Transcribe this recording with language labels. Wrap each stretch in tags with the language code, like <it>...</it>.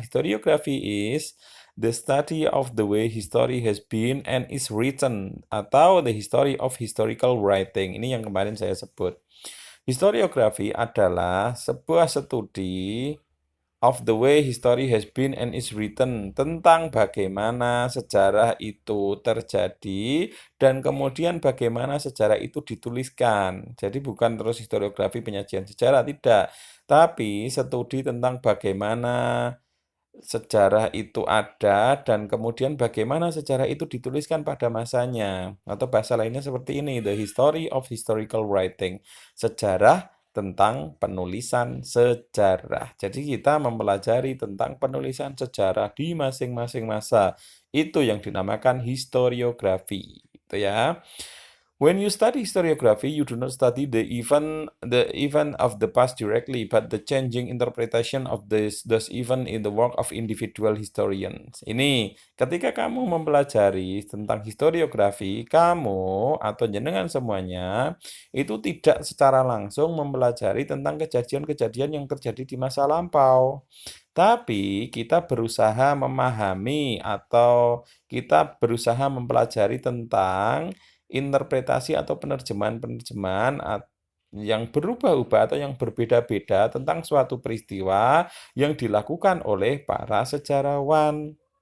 <en>Historiografi is the study of the way history has been and is written,</en> <id>atau</id> <en>the history of historical writing.</en> <id>Ini yang kemarin saya sebut. Historiografi adalah sebuah studi</id> <en>of the way history has been and is written,</en> <id>tentang bagaimana sejarah itu terjadi dan kemudian bagaimana sejarah itu dituliskan. Jadi bukan terus historiografi penyajian sejarah, tidak. Tapi studi tentang bagaimana sejarah itu ada dan kemudian bagaimana sejarah itu dituliskan pada masanya. Atau bahasa lainnya seperti ini,</id> <en>the history of historical writing.</en> <id>Sejarah tentang penulisan sejarah. Jadi kita mempelajari tentang penulisan sejarah di masing-masing masa. Itu yang dinamakan historiografi. Itu ya.</id> <en>When you study historiography, you do not study the event of the past directly, but the changing interpretation of those event in the work of individual historians.</en> <id>Ini, ketika kamu mempelajari tentang historiografi, kamu atau jenengan semuanya itu tidak secara langsung mempelajari tentang kejadian-kejadian yang terjadi di masa lampau. Tapi kita berusaha memahami atau kita berusaha mempelajari tentang interpretasi atau penerjemahan-penerjemahan yang berubah-ubah atau yang berbeda-beda tentang suatu peristiwa yang dilakukan oleh para sejarawan.</id>